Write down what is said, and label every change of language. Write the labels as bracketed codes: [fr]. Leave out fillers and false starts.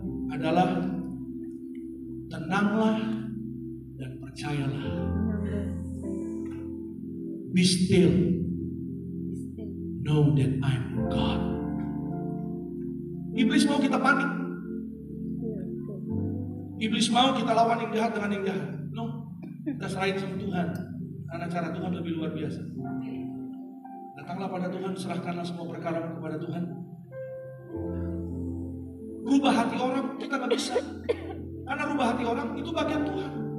[id] adalah tenanglah dan percayalah. [en] Be still, know that I'm God. [id] Iblis mau kita panik. Iblis mau kita lawan yang jahat dengan yang jahat. No, kita serahin sama Tuhan. Karena cara Tuhan lebih luar biasa. Datanglah pada Tuhan, serahkanlah semua perkara kepada Tuhan. Rubah hati orang kita gak bisa. Karena rubah hati orang itu bagian Tuhan.